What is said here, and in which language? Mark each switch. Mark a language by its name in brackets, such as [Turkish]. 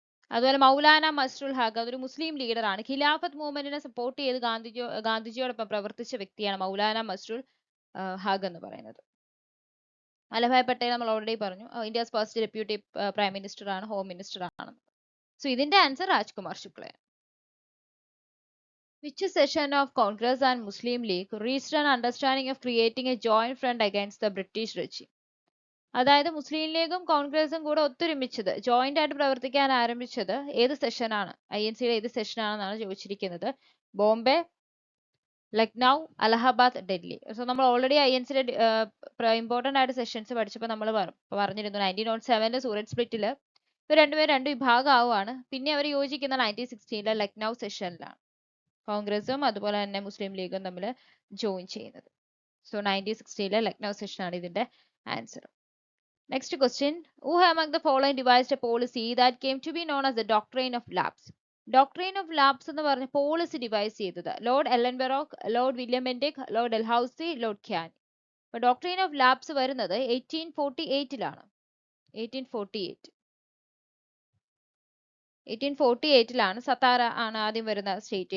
[Malayalam] അതുപോലെ മൗലാന മസ്റുൽ ഹഖ്, അതൊരു മുസ്ലിം ലീഡർ ആണ്. ഖിലാഫത്ത് മൂവ്മെന്റിനെ സപ്പോർട്ട് ചെയ്ത് ഗാന്ധിജിയോടൊപ്പം പ്രവർത്തിച്ച വ്യക്തിയാണ് മൗലാന മസ്റുൽ ഹഖ് എന്ന് പറയുന്നത്. വല്ലഭായ് പട്ടേൽ നമ്മൾ ഓൾറെഡി പറഞ്ഞു. India's first deputy prime minister ആണ്, ഹോം മിനിസ്റ്റർ ആണ്. സോ ഇതിന്റെ answer Rajkumar ശുക്ലയാണ്. [English] Which session of Congress and Muslim League reached an understanding of creating a joint front against the British regime? [Malayalam] അതായത് മുസ്ലിം ലീഗും കോൺഗ്രസും കൂടെ ഒത്തൊരുമിച്ചത്, ജോയിന്റ് ആയിട്ട് പ്രവർത്തിക്കാൻ ആരംഭിച്ചത് ഏത് സെഷനാണ്? INC യുടെ ഏത് സെഷനാണെന്നാണ് ചോദിച്ചിരിക്കുന്നത്. ബോംബെ, ലക്നൗ, അലഹബാദ്, ഡൽഹി. സോ നമ്മൾ ഓൾറെഡി INC യുടെ ഇമ്പോർട്ടന്റ് ആയിട്ട് സെഷൻസ് പഠിച്ചപ്പോൾ നമ്മൾ പറഞ്ഞിരുന്നു 1907 സൂററ്റ് സ്പ്ലിറ്റിൽ ഇവർ രണ്ടുപേരും രണ്ട് വിഭാഗം ആവുകയാണ്. പിന്നെ അവർ യോജിക്കുന്ന 1916 ലക്നൗ സെഷനിലാണ് കോൺഗ്രസും അതുപോലെ തന്നെ മുസ്ലിം ലീഗും തമ്മിൽ ജോയിൻ ചെയ്യുന്നത്. സോ 1916 ലക്നൗ സെഷൻ ആണ് ഇതിന്റെ answer. [English] Next question. Who among the following devised a policy that came to be known as the Doctrine of Lapse? [Malayalam] Doctrine of Lapse എന്ന് പറഞ്ഞ പോളിസി ഡിവൈസ് ചെയ്തത് Lord എല്ലൻബെറോക്ക്, Lord William Bentinck, Lord Dalhousie, Lord ക്യാനി. അപ്പൊ doctrine of lapse വരുന്നത് 1848 1848 സത്താറ ആണ് ആദ്യം വരുന്ന state.